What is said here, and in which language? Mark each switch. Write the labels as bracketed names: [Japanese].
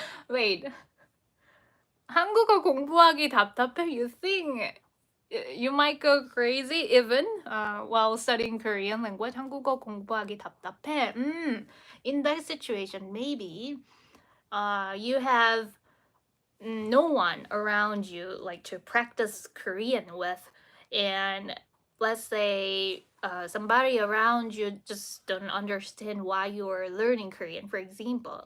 [English] Wait, [Korean] 한국어 공부하기 답답해? [English] You think you might go crazy even while studying Korean language? [Korean] 한국어 공부하기 답답해. [English] In that situation, maybe you have no one around you like to practice Korean with, and let's say somebody around you just don't understand why you're learning Korean, for example.